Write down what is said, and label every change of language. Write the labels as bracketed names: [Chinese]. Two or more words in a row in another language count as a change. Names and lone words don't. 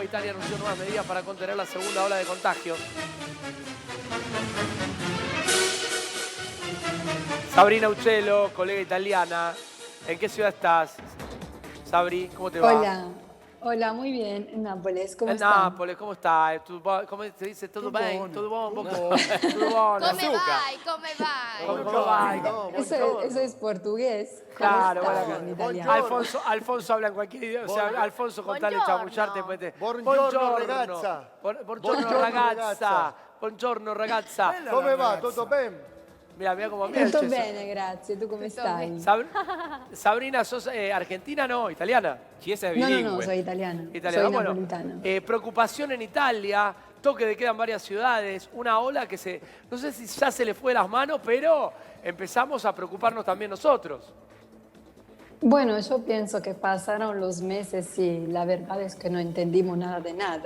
[Spanish] Italia anunció nuevas medidas para contener la segunda ola de contagios. Sabrina Uccello, colega italiana. ¿En qué ciudad estás? Sabri, ¿cómo te va? Hola, hola, muy bien, en Nápoles, ¿cómo En están? Nápoles, ¿cómo estás? ¿Cómo se dice? ¿Todo bien? ¿Todo bon? Tutto ¿Todo bon? [Italian] Come vai, come vai? [Spanish] ¿Cómo va? Eso es portugués. ¿Cómo Claro, están bueno, en italiano? Alfonso habla en cualquier idioma. O sea, Alfonso, contale, Buongiorno. chamullarte. Pues, [Italian] Buongiorno, ragazza. Buongiorno, ragazza. Buongiorno, ragazza. Come va? Tutto bene? [Spanish] Mira cómo Tutto mira. [Italian] bene, grazie, [Spanish] ¿tú cómo estás? Sabrina, ¿sos argentina? No, italiana. Chiesa es No, bilingüe. no, no, soy italiana, Italiana, soy bueno, napolitana. preocupación en Italia, toque de queda en varias ciudades, una ola que no sé si ya se le fue de las manos, pero empezamos a preocuparnos también nosotros. Bueno, yo pienso que pasaron los meses y la verdad es que no entendimos nada de nada.